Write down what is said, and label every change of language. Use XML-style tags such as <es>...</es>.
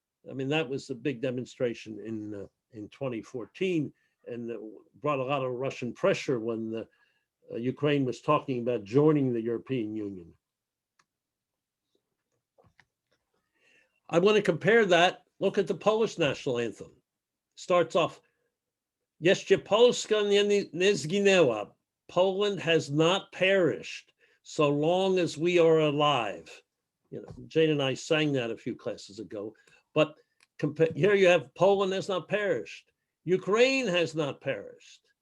<en>I mean, that was the big demonstration in 2014, and brought a lot of Russian pressure when Ukraine was talking about joining the European Union. I want to compare that. Look at the Polish national anthem. Starts off,</en> <pl>Jeszcze Polska nie zginęła.</pl> <en>Poland has not perished so long as we are alive. You know, Jane and I sang that a few classes ago. But here you have Poland has not perished. Ukraine has not perished.</en>